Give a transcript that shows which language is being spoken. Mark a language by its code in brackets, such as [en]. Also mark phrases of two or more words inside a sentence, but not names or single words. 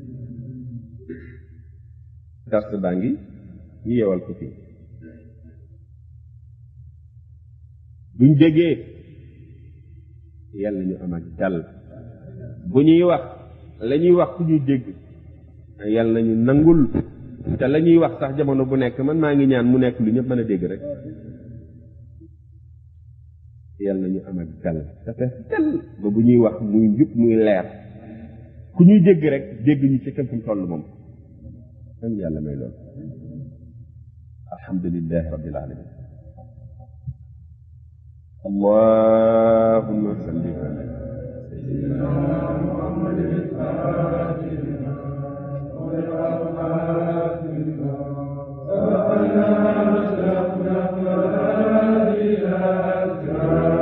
[wo] dars baa ngi ñu yewal ko fii buñ déggee yàlla ñu am ak dal bu ñuy wax la ñuy wax ku ñuy dégg yàlla nañu nangul te la ñuy wax sax jamono bu nekk man maa ngi ñaan mu nekk lu ñëpp mën a dégg rek yàlla nañu am ak dal te fees dal ba bu ñuy wax muy njub muy leer ku ñuy dégg rek dégg ñu ci kam fu mu toll moom am yàlla may loolu [ar] الحمد لله رب العالمين اللهم صل على سيدنا محمد الفاتح